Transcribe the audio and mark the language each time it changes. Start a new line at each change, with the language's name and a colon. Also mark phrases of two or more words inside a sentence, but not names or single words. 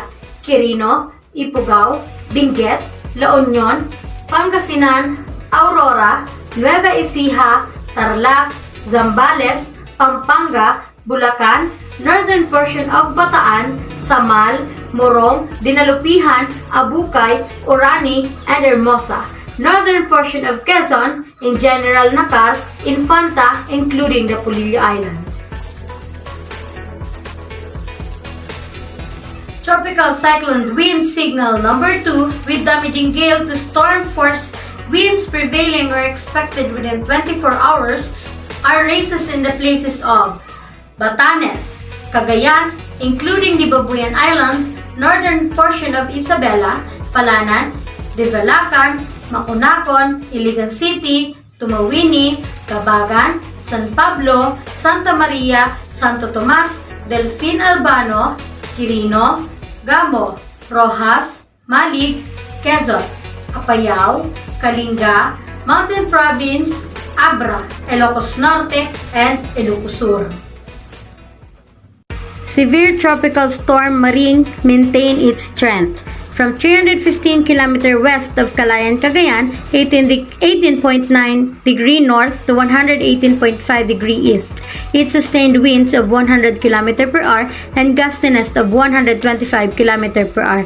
English: Quirino, Ifugao, Benguet, La Union, Pangasinan, Aurora, Nueva Ecija, Tarlac, Zambales, Pampanga, Bulacan, northern portion of Bataan, Samal, Morong, Dinalupihan, Abukay, Orani, and Hermosa, northern portion of Quezon, in general Nakar, Infanta, including the Polillo Islands. Tropical cyclone wind signal number 2 with damaging gale to storm force winds prevailing or expected within 24 hours are races in the places of Batanes, Cagayan, including the Babuyan Islands, northern portion of Isabela, Palanan, Divalacan, Macunacon, Iligan City, Tumawini, Cabagan, San Pablo, Santa Maria, Santo Tomas, Delfin Albano, Quirino, Gamo, Rojas, Malig, Quezon, Apayao, Kalinga, Mountain Province, Abra, Ilocos Norte, and Ilocos Sur. Severe tropical storm Maring maintained its strength. From 315 km west of Calayan, Cagayan, 18.9 degree north to 118.5 degree east. It sustained winds of 100 km per hour and gustiness of 125 km per hour.